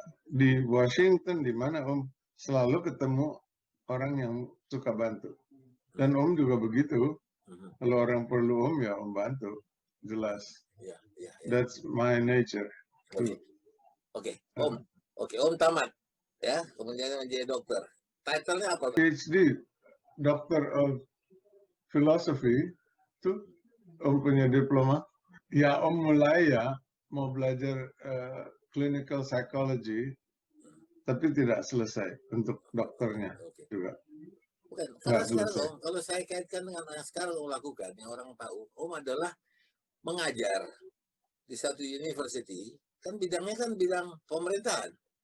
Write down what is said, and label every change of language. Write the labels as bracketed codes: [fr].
[id] Di Washington, di mana Om selalu ketemu orang yang suka bantu. Dan Om juga begitu. Kalau orang perlu Om, ya Om bantu. Jelas. [en] That's my nature. [id] Oke. Om tamat. Ya, kemudian menjadi dokter. Title-nya apa? [en] PhD, Doctor of Philosophy. [id] Tuh, Om punya diploma. Ya, Om mulai ya mau belajar [en] clinical psychology, [id] tapi tidak selesai untuk dokternya juga. Bukan, karena sekarang Om, kalau saya kaitkan dengan yang sekarang Om lakukan, yang orang tahu, Om adalah mengajar di satu university, kan bidangnya kan bidang pemerintahan.